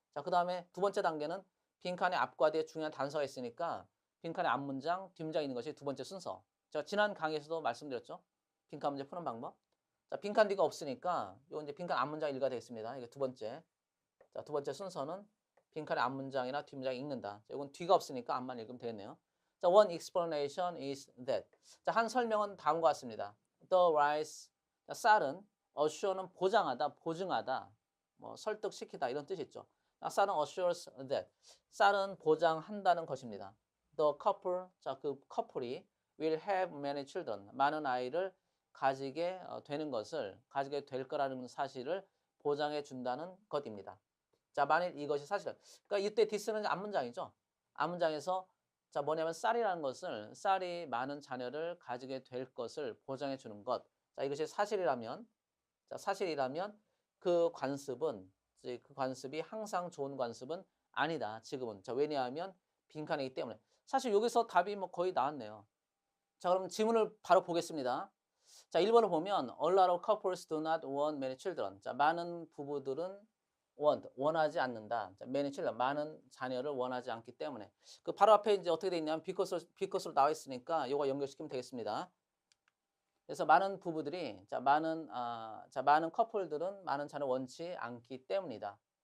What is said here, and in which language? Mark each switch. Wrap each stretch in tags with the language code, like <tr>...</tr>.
<ko>자, 그 다음에 두 번째 단계는 빈칸의 앞과 뒤에 중요한 단서가 있으니까 빈칸의 앞문장, 뒷문장이 있는 것이 두 번째 순서. 제가 지난 강의에서도 말씀드렸죠. 빈칸 문제 푸는 방법. 자, 빈칸 뒤가 없으니까 요 이제 빈칸 앞문장 읽어야 되겠습니다. 이게 두 번째. 자, 두 번째 순서는 빈칸의 앞문장이나 뒷문장 읽는다. 자, 이건 뒤가 없으니까 앞만 읽으면 되겠네요.</ko> <en>자, one explanation is that.</en> <ko>자, 한 설명은 다음과 같습니다.</ko> <en>The rice,</en> <ko>자, 쌀은 assure는 보장하다, 보증하다, 뭐 설득시키다 이런 뜻이 있죠. 자, 쌀은 assures that. 쌀은 보장한다는 것입니다.</ko> <en>The couple,</en> <ko>자, 그 커플이</ko> <en>will have many children.</en> <ko>많은 아이를 가지게 되는 것을, 가지게 될 거라는 사실을 보장해 준다는 것입니다. 자, 만일 이것이 사실은. 그러니까 이때 디스는 앞문장이죠. 앞문장에서 자, 뭐냐면 쌀이라는 것을 쌀이 많은 자녀를 가지게 될 것을 보장해 주는 것. 자, 이것이 사실이라면 자, 사실이라면 그 관습은 그 관습이 항상 좋은 관습은 아니다. 지금은. 자, 왜냐하면 빈칸이기 때문에. 사실 여기서 답이 뭐 거의 나왔네요. 자, 그럼 질문을 바로 보겠습니다. 자, 1번을 보면</ko> <en>A lot of couples do not want many children.</en> <ko>자, 많은 부부들은 원하지 않는다. 자, many children, 많은 자녀를 원하지 않기 때문에. 그 바로 앞에 이제 어떻게 돼 있냐면 because로 나와 있으니까 이거 연결시키면 되겠습니다. 그래서 많은 부부들이 많은 커플들은 많은 자녀를 원치 않기 때문이다.</ko>